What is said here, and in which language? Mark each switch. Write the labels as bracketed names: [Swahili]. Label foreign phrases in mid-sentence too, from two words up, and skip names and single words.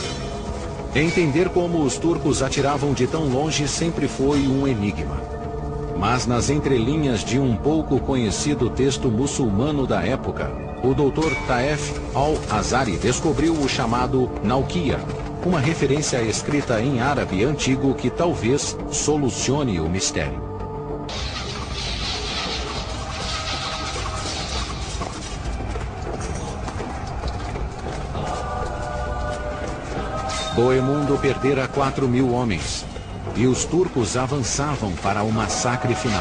[Portuguese] Entender como os turcos atiravam de tão longe sempre foi um enigma. Mas nas entrelinhas de um pouco conhecido texto muçulmano da época, o Dr. Taef al-Azari descobriu o chamado Naukia, uma referência escrita em árabe antigo que talvez solucione o mistério. Bohemundo perdera 4.000 homens, e os turcos avançavam para o massacre final.